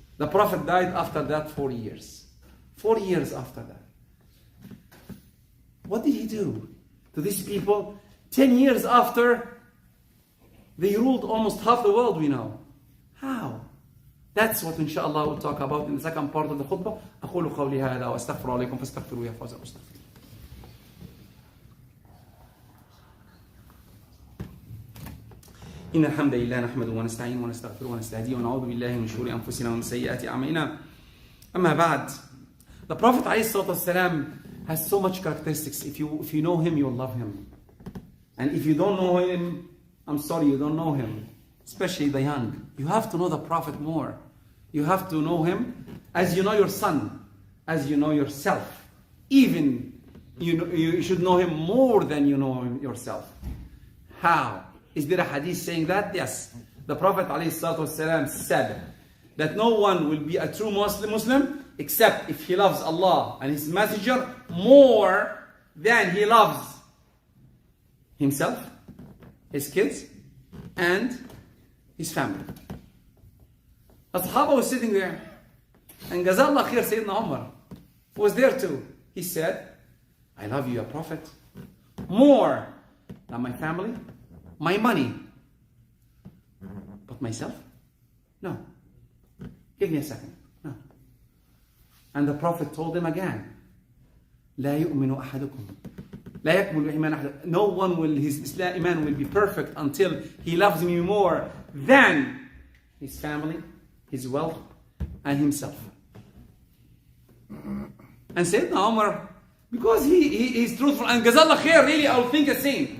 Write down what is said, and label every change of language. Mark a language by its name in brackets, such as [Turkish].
[English] The Prophet died after that 4 years. 4 years after that. What did he do to these people? 10 years after, they ruled almost half the world we know. How? That's what inshallah we'll talk about in the second part of the khutbah. [Arabic] أقول قولي هذا وأستغفر عليكم فاستغفروا يا فوز المستغفرين. إن الحمد لله نحمده ونستعينه ونستغفره ونستهديه ونعوذ بالله من شرور أنفسنا ومن سيئات أعمالنا. أما بعد, [English] the Prophet ﷺ has so much characteristics. If you know him, you'll love him. And if you don't know him, I'm sorry, you don't know him. Especially the young. You have to know the Prophet more. You have to know him as you know your son, as you know yourself. Even you should know him more than you know him yourself. How? Is there a hadith saying that? Yes. The Prophet ﷺ said that no one will be a true Muslim except if he loves Allah and His Messenger more than he loves himself, his kids, and his family. The Sahaba was sitting there, and Jazallah khair Sayyidina Umar was there too. He said, I love you, a Prophet, more than my family, my money, but myself? No. Give me a second. No. And the Prophet told him again, [Arabic] لا يؤمن أحدكم لا يكمل إيمان أحد. [English] No one will, his iman will be perfect until he loves me more than his family, his wealth, and himself. And Sayyidina Umar, because he's truthful, and Jazallah khair, really, I'll think the same.